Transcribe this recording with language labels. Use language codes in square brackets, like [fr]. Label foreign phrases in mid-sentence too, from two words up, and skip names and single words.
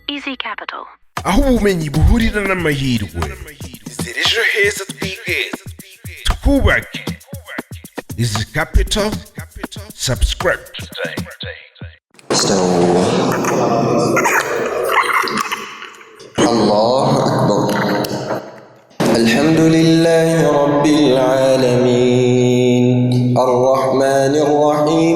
[rw] City Capital. aho ubumenyi buhurira n'amahirwe zira ejo heza twigeze twubake Easy Capital. [en] Subscribe today. [ar] الله أكبر. الحمد لله رب العالمين الرحمن الرحيم